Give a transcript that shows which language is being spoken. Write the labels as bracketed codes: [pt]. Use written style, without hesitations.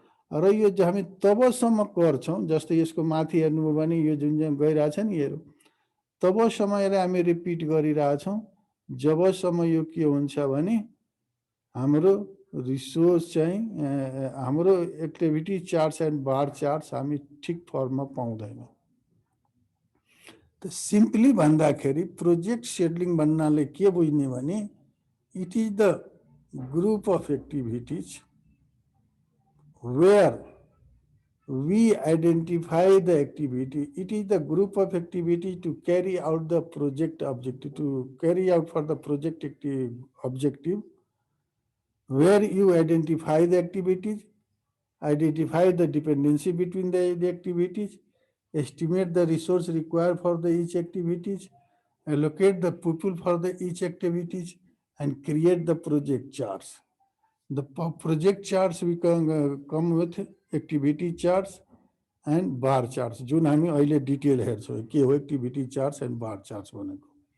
[ne] र यो हामी तबसम्म गर्छौं, जस्तै यसको माथि हेर्नुभयो भने यो जुन गइरहेछ नि, हेरौँ तबसम्म यसलाई हामी रिपिट गरिरहेछौं जबसम्म यो के हुन्छ भने हाम्रो रिसोर्स चाहिँ हाम्रो activity charts and bar charts हामी ठिक फर्ममा पाउँदैनौँ। त सिम्पली भन्दाखेरि प्रोजेक्ट सेड्युलिङ भन्नाले के बुझ्ने भने [en] It is the group of activities where we identify the activity. It is the group of activities to carry out the project objective, to carry out for the project objective, where you identify the activities, identify the dependency between the activities, estimate the resource required for the each activities, allocate the people for the each activities, and create the project charts. The project charts we can come with activity charts and bar charts, [ne] जुन हामी अहिले detail हेर्छौं के हो activity charts and bar charts भनेको।